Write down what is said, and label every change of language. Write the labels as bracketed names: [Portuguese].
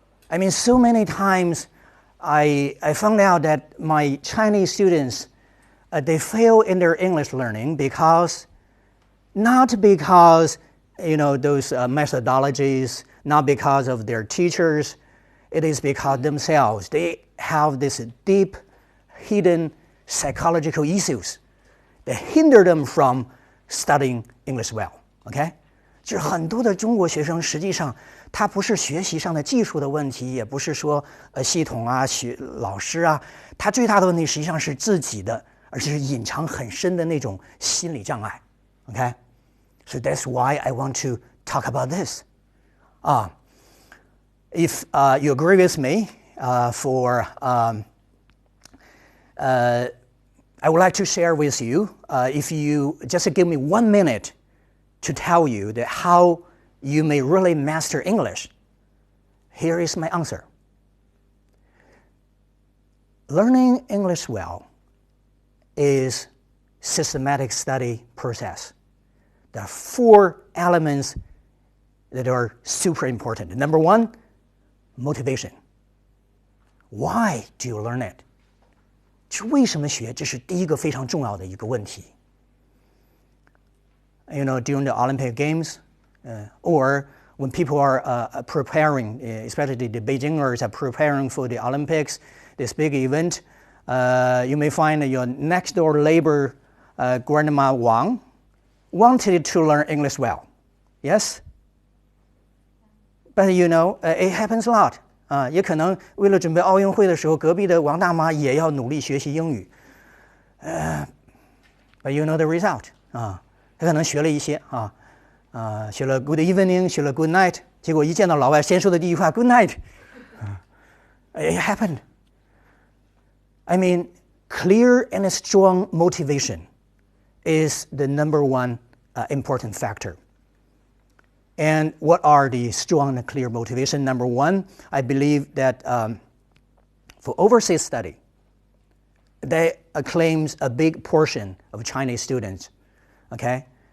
[English] I mean, so many times I found out that my Chinese students, they fail in their English learning not because those methodologies, not because of their teachers. It is because themselves, they have this deep, hidden psychological issues that hinder them from studying English well. [Chinese] OK， 就是很多的中国学生，实际上他不是学习上的技术的问题，也不是说系统啊、老师啊，他最大的问题实际上是自己的，而且是隐藏很深的那种心理障碍。 [English] OK， so that's why I want to talk about this. If you agree with me, I would like to share with you, if you just give me 1 minute to tell you that how you may really master English, here is my answer. Learning English well is systematic study process. There are 4 elements that are super important. Number 1, motivation. Why do you learn it? [Chinese] 是为什么学？这是第一个非常重要的一个问题。 [English] During the Olympic Games, or when people are preparing, especially the Beijingers are preparing for the Olympics, this big event, you may find your next door neighbor, Grandma Wang, wanted to learn English well. Yes? But it happens a lot. [Chinese] 也可能为了准备奥运会的时候，隔壁的王大妈也要努力学习英语。 [English] But you know the result. [Chinese] 她可能学了一些学了 [English] Good evening， [Chinese] 学了 [English] Good night， [Chinese] 结果一见到老外，先说的第一句话 Good night. [English] It happened. I mean, clear and strong motivation is the number 1 important factor. And what are the strong and clear motivation? Number 1, I believe that for overseas study, that claims a big portion of Chinese students, okay?